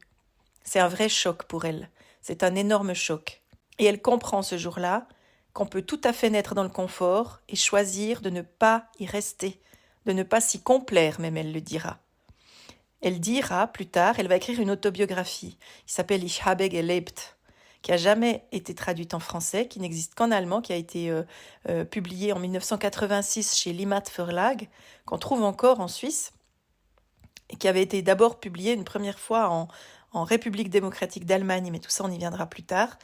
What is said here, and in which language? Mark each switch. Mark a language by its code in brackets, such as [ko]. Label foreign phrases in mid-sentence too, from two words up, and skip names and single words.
[fr] C'est un vrai choc pour elle, c'est un énorme choc. Et elle comprend ce jour-là qu'on peut tout à fait naître dans le confort et choisir de ne pas y rester, de ne pas s'y complaire, même elle le dira. Elle dira plus tard, elle va écrire une autobiographie qui s'appelle Ich habe gelebt, qui a jamais été traduite en français, qui n'existe qu'en allemand, qui a été publiée en 1986 chez Limat Verlag, qu'on trouve encore en Suisse, et qui avait été d'abord publiée une première fois en République démocratique d'Allemagne, mais tout ça on y viendra plus tard.